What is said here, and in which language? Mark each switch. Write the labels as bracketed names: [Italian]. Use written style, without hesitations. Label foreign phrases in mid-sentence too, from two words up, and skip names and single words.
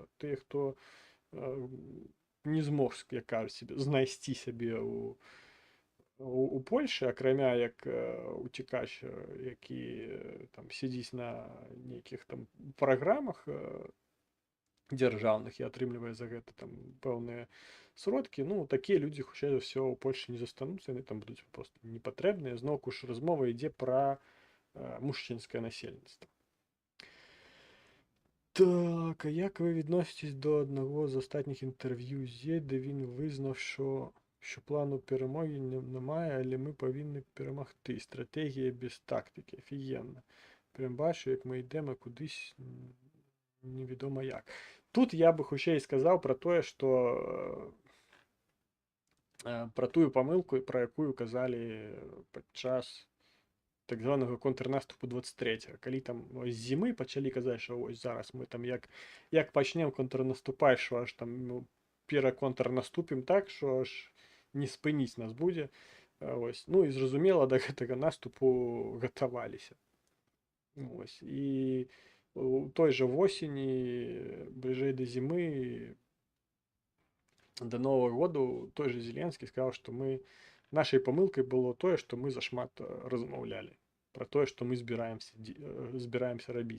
[Belarusian] Тыя, хто не змог, як кажуць, знайсці сябе у Польшчы, акрамя як уцікач, які там сядзіць на нейкіх там праграмах дзяржаўных і атрымлівае за гэта там пэўныя сродкі, ну такія людзі хутчэй за ўсё ў Польшчы не застануцца, яны там будуць проста непатрэбныя. Зноўку ж размова ідзе пра мужчынскае насельніцтва. [Ukrainian] Так, а як ви відноситесь до одного з останніх інтерв'ю Зе, де він визнав, що плану перемоги немає, але ми повинні перемогти. Стратегія без тактики. Офігенно. Прям бачу, як ми йдемо кудись невідомо як. [Belarusian] Тут я би хутчэй сказав про тое, што про тую памылку, про якую казалі падчас так званого контрнаступу 23-го. Калі там з зімы пачалі казаць, што ось зараз мы там як пачнем контрнаступаць, що аж там пераконтрнаступім так, що аж не спыніць нас будзе. Ось. Ну і зразумела, да гэтага наступу гатаваліся. Ось. І у той жа восені, бліжэй да зімы, до Нового году той же Зеленскі сказаў, што мы нашай памылкай было тое, што мы зашмат размаўлялі пра тое, што мы збіраемся рабіць.